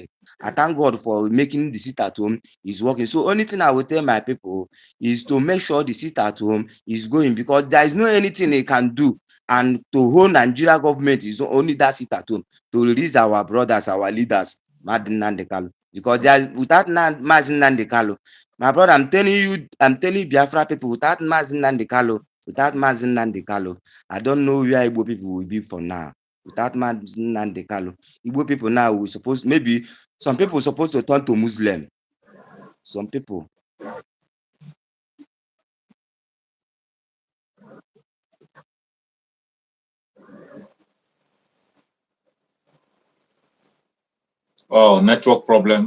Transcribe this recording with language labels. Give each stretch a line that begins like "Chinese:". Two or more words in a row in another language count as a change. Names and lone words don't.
English: I thank God for making the sit at home is working. So only thing I will tell my people is to make sure the sit at home is going because there is no anything they can do and to hold Nigeria government is only that sit at home to release our brothers, our leaders, Madin Nnamdi Kanu. Because without Mazin Nnamdi Kanu, my brother, I'm telling Biafra people, without Mazin Nnamdi Kanu, I don't know where Igbo people will be for now. Without Mazin Nnamdi Kanu, Igbo people now we suppose maybe some people supposed to turn to Muslim. Some people. Oh, network problem.